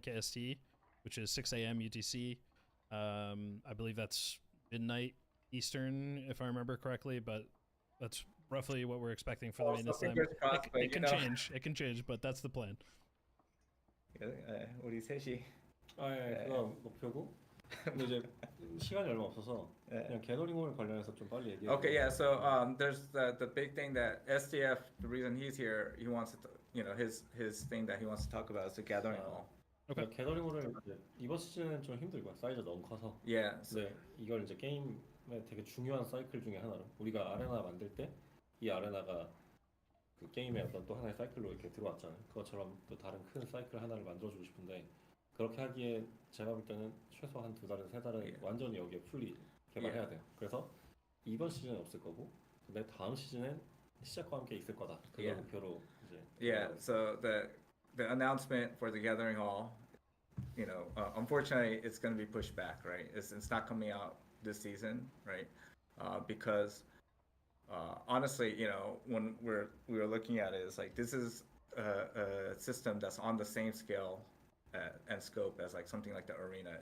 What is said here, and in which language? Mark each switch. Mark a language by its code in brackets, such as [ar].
[en] KST, which is 6 a.m. UTC. I believe that's midnight Eastern, if I remember correctly, but that's roughly what we're expecting for the maintenance time. It can change. It can change, but that's the plan. [ko] 우리 셋이 그거 목표고. 근데 이제 시간이 얼마 없어서 그냥 게더링홀 관련해서 좀 빨리 얘기해. [en] Okay, yeah. So there's the big thing that SDF. The reason he's here, he wants to, you know, his thing that he wants to talk about is the gathering hall. Okay. [ko] 게더링홀을 이번 시즌은 좀 힘들 거야. 사이즈가 너무 커서. [en] Yeah. [ko] 근데 이걸 이제 게임의 되게 중요한 사이클 중에 하나로 우리가 아레나 만들 때 이 아레나가 그 게임의 어떤 또 하나의 사이클로 이렇게 들어왔잖아요. 그것처럼 또 다른 큰 사이클 하나를 만들어주고 싶은데 그렇게 하기에 제가 볼 때는 최소 한 2달에서 3달은 완전히 여기에 풀리 개발해야 돼요. 그래서 이번 시즌은 없을 거고 근데 다음 시즌엔 시작과 함께 있을 거다. 그걸 목표로 이제. [en] Yeah. So the announcement for the gathering hall, you know, unfortunately, it's going to be pushed back, right? It's not coming out this season, right? Because honestly, you know, when we were looking at it, it's like this is a system that's on the same scale and scope as like something like the arena.